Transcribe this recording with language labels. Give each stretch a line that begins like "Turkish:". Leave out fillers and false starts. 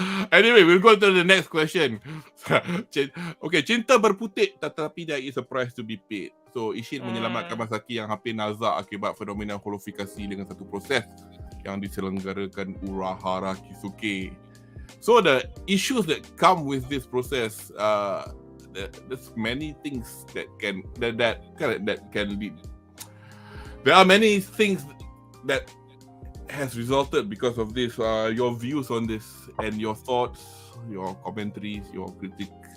English: Anyway, we'll go to the next question. Okay,
Malay: cinta berputik tetapi
English: there is a price to be paid.
Malay: So Ishin menyelamatkan Masaki yang hampir nazak akibat fenomena holofikasi dengan satu proses yang diselenggarakan Urahara Kisuke.
English: So the issues that come with this process, there's many things that can lead. There are many things that has resulted because of this. Your views on this and your thoughts, your commentaries, your critique.